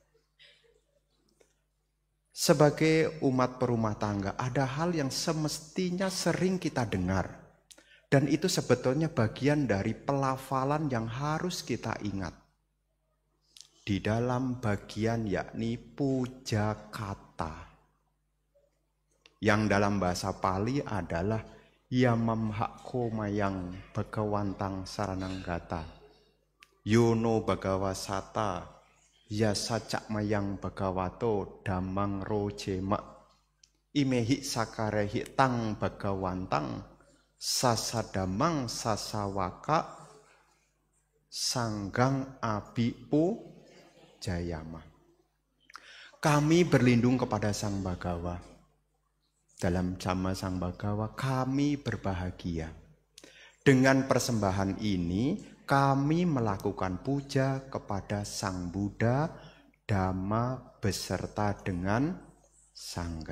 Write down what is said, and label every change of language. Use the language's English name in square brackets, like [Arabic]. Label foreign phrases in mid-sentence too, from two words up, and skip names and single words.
[Indonesian] Sebagai umat perumah tangga, ada hal yang semestinya sering kita dengar. Dan itu sebetulnya bagian dari pelafalan yang harus kita ingat. Di dalam bagian yakni puja kata. Yang dalam bahasa Pali adalah [Pali] Yamamhakko mayang Bhagawantang sarananggata. Yono Bhagawasata Yasacak mayang Bhagavato Damang Rojema Imehi sakarehi tang Bhagawantang Sasadamang sasawaka Sanggang abipu jayama. [Indonesian] Kami berlindung kepada Sang Bhagawa. Dalam sama Sang Bhagawa kami berbahagia. Dengan persembahan ini kami melakukan puja kepada Sang Buddha, Dhamma beserta dengan Sangha.